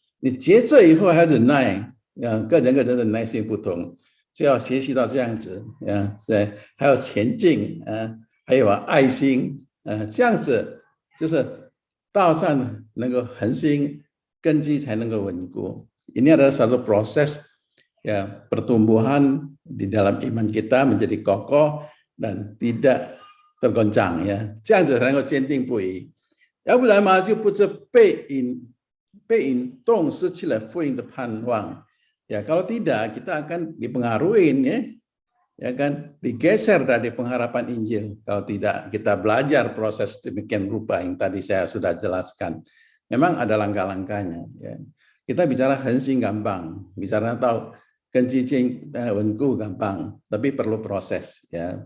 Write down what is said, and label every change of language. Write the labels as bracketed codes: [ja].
[zh] 你节制以后还要忍耐，个人的耐性不同，就要学习到这样子，还有前进，还有爱心，这样子就是道上能够恒心，根基才能够稳固。 [id] Ini adalah satu proses, ya, pertumbuhan di dalam iman kita menjadi kokoh dan tidak tergoncang, ya. [zh] 这样子才能够坚定不移，要不然嘛就不知被引动，失去了福音的盼望。 [id] Ya, kalau tidak kita akan dipengaruhi, ya kan, digeser dari pengharapan Injil kalau tidak kita belajar proses demikian rupa yang tadi saya sudah jelaskan. Memang ada langkah-langkahnya, ya. Kita bicara hansing gampang, bicara tahu kencing wenku gampang, tapi perlu proses, ya.